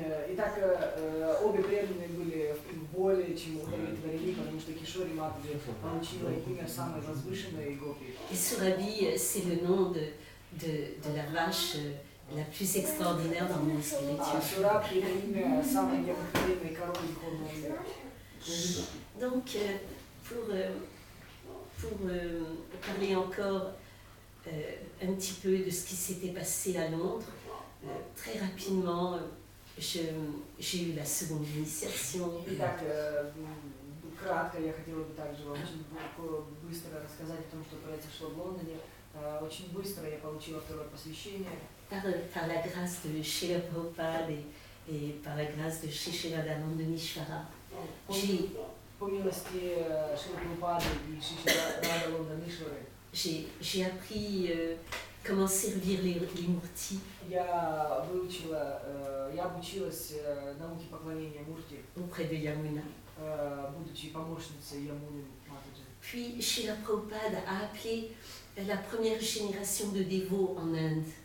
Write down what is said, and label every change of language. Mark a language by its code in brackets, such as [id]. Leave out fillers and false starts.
[ru] Итак, обе преданные были более чем удовлетворены, потому что Кишори Матаджи получила имя самой возвышенной гопи. [fr] Et Surabhi, c'est le nom de la vache la plus extraordinaire dans le monde spirituel. [ru] Сурабхи – это имя самой необыкновенной коровы духовного мира. [fr] Donc, pour parler encore un petit peu de ce qui s'était passé à Londres, très rapidement, j'ai eu la seconde initiation. [ru] Итак, кратко я хотела бы также вам очень быстро рассказать о том, что произошло в Лондоне. Очень быстро я получила второе посвящение. [fr] Par la grâce de Srila Prabhupada et par la grâce de Srila Danandamishvara, [ru] По милости Шрилы Прабхупады и Шрила Данандамишвары [fr] j'ai appris comment servir les murtis [ru] я обучилась науке поклонения Мурти, [fr] auprès de Yamuna. [ru] будучи помощницей Ямуны Матаджи. [fr] Puis Srila Prabhupada a appelé la première génération de dévots en Inde.